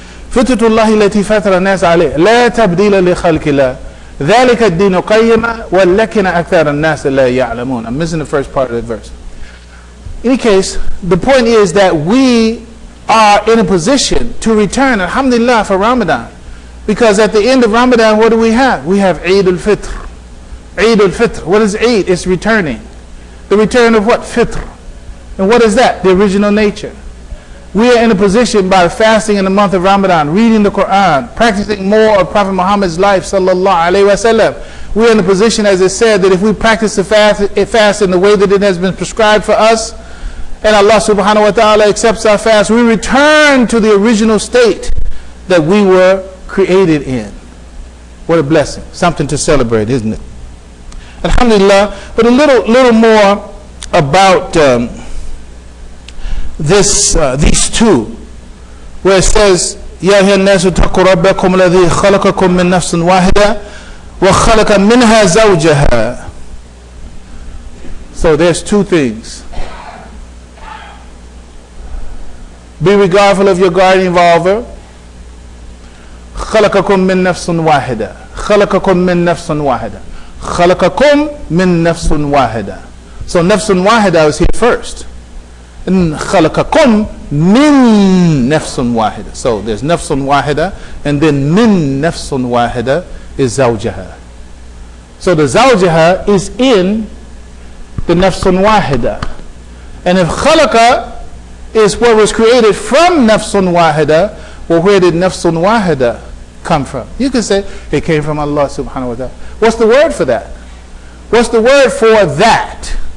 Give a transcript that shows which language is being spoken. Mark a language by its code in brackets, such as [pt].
[ar] فطرة الله التي فطر الناس عليه لا تبديل لخلق الله ذلك الدين قيما ولكن أكثر الناس لا يعلمون. [en] I'm missing the first part of that verse. In any case, the point is that we are in a position to return, alhamdulillah, for Ramadan, because at the end of Ramadan, what do we have? We have Eid al-Fitr. Eid al-Fitr. What is Eid? It's returning. The return of what? Fitr. And what is that? The original nature. We are in a position by fasting in the month of Ramadan, reading the Quran, practicing more of Prophet Muhammad's life, sallallahu alaihi wasallam. We are in a position, as it said, that if we practice the fast in the way that it has been prescribed for us, and Allah subhanahu wa ta'ala accepts our fast, we return to the original state that we were created in. What a blessing. Something to celebrate, isn't it? [ar] Alhamdulillah. [en] But a little more about these two, where it says, [ar] يا أيها الناس اتقوا ربكم الذي خلقكم من نفس واحدة وخلق منها زوجها. [en] So there's two things. Be regardful of your guardian involver. [ar] خلقكم من نفس واحدة. خلقكم من نفس واحدة. خلقكم من نفس واحدة. [en] So [ar] نفس واحدة [en] is here first. [ar] خلقكم من نفس واحدة. [en] So there's [ar] نفس واحدة, [en] and then [ar] من نفس واحدة [en] is زوجها. So the زوجها is in the [ar] نفس واحدة. [en] And if خلق is what was created from [ar] نفس واحدة, [en] well, where did نفس واحدة come from? You can say it came from Allah subhanahu wa ta'ala. What's the word for that? What's the word for that?